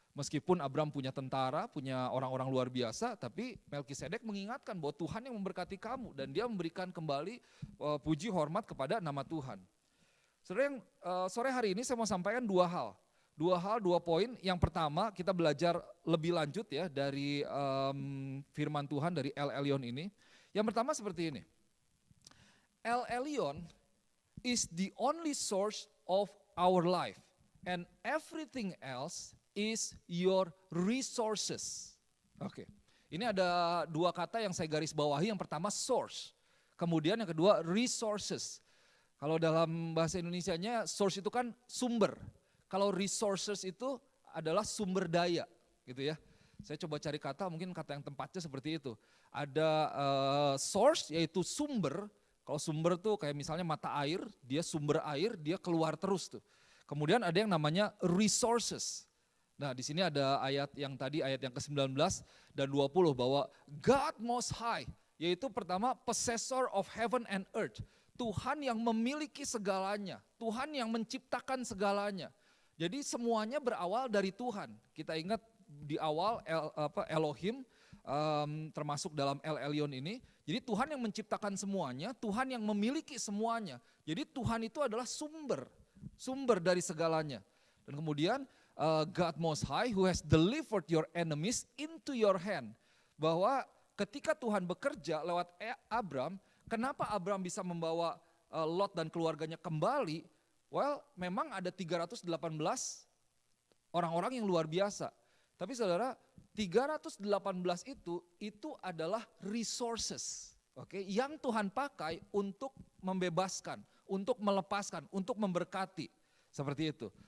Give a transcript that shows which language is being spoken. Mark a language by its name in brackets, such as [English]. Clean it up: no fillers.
[Indonesian] Meskipun Abram punya tentara, punya orang-orang luar biasa, tapi Melchizedek mengingatkan bahwa Tuhan yang memberkati kamu dan dia memberikan kembali puji hormat kepada nama Tuhan. Saudara yang sore hari ini saya mau sampaikan 2 hal. 2 poin. Yang pertama kita belajar lebih lanjut ya dari firman Tuhan dari El Elyon ini. Yang pertama seperti ini. [English] El Elyon is the only source of our life and everything else is your resources. [Indonesian] Oke. Ini ada 2 kata yang saya garis bawahi. Yang pertama source. Kemudian yang kedua resources. Kalau dalam bahasa Indonesianya source itu kan sumber. Kalau resources itu adalah sumber daya gitu ya. Saya coba cari kata, mungkin kata yang tempatnya seperti itu. Ada source yaitu sumber, kalau sumber tuh kayak misalnya mata air, dia sumber air, dia keluar terus tuh. Kemudian ada yang namanya resources. Nah di sini ada ayat yang tadi, ayat yang ke-19 dan 20 bahwa God Most High, yaitu pertama [English] possessor of heaven and earth. [Indonesian] Tuhan yang memiliki segalanya, Tuhan yang menciptakan segalanya. Jadi semuanya berawal dari Tuhan. Kita ingat di awal Elohim termasuk dalam El Elyon ini. Jadi Tuhan yang menciptakan semuanya, Tuhan yang memiliki semuanya. Jadi Tuhan itu adalah sumber dari segalanya. Dan kemudian [English] God Most High who has delivered your enemies into your hand. [Indonesian] Bahwa ketika Tuhan bekerja lewat Abram, kenapa Abram bisa membawa Lot dan keluarganya kembali? Well, memang ada 318 orang-orang yang luar biasa. Tapi saudara, 318 itu adalah resources, yang Tuhan pakai untuk membebaskan, untuk melepaskan, untuk memberkati, seperti itu.